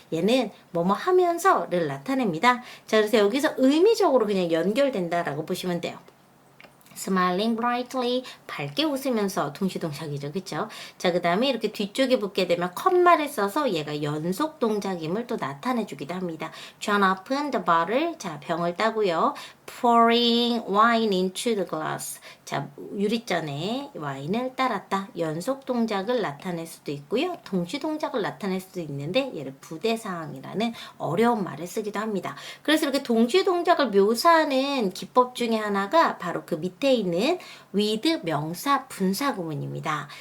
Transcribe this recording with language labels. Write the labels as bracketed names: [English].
[Korean] 얘는 뭐뭐 하면서를 나타냅니다. 자, 그래서 여기서 의미적으로 그냥 연결된다라고 보시면 돼요. [English] smiling brightly, [Korean] 밝게 웃으면서 동시동작이죠. 그쵸? 자, 그 다음에 이렇게 뒤쪽에 붙게 되면 컴마를 써서 얘가 연속 동작임을 또 나타내주기도 합니다. [English] John opened the bottle. [Korean] 자, 병을 따고요. [English] pouring wine into the glass. [Korean] 자, 유리잔에 와인을 따랐다. 연속 동작을 나타낼 수도 있고요. 동시 동작을 나타낼 수도 있는데 얘를 부대상황이라는 어려운 말을 쓰기도 합니다. 그래서 이렇게 동시 동작을 묘사하는 기법 중에 하나가 바로 그 밑에 있는 with 명사 분사 구문입니다.